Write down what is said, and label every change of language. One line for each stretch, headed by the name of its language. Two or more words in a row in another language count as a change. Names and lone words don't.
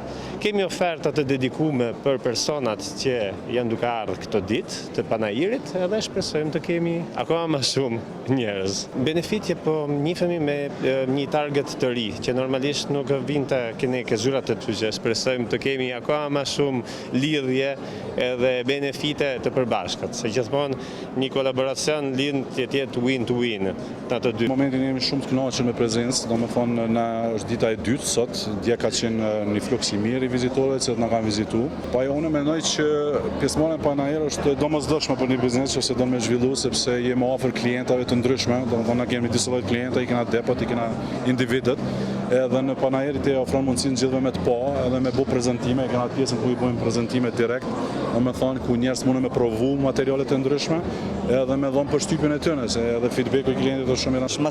Albanian: Kemi oferta të dedikuara për personat që janë duke ardhur këtë ditë të panajërit, edhe shpresojmë të kemi akoma më shumë njerëz. Benefitje po njihemi me një target të ri, që normalisht nuk vinte kene ke zyrat të ty, që shpresojmë të kemi akoma më shumë lidhje edhe benefite të përbashkët, se gjithmonë një kolaboracion lind të jetë
English: win to win
Albanian: në ato dy. Në momentin jemi shumë të kënaqur me prezencë, domethënë na është dita e dytë sot, dje ka qenë një fluks i mirë i vizitorëve që na kanë vizituar. Po unë mendoj që pjesëmarrja panajër është domosdoshme për një biznes që do të zhvillu, sepse jemi afër klientave të ndryshme, domethënë na kemi disa lloj klienta, i kena depot, i kena individët, edhe në panajërit e ofron mundësinë gjithëve me të pa, edhe me bu prezantime, e kena pjesën ku i bëjmë prezantime direkt, domethënë ku njerëz mundën me provu materialet e ndryshme, edhe me dhënë përshtypjen e tyre, se edhe feedbacku i klientit është shumë i rëndësishëm.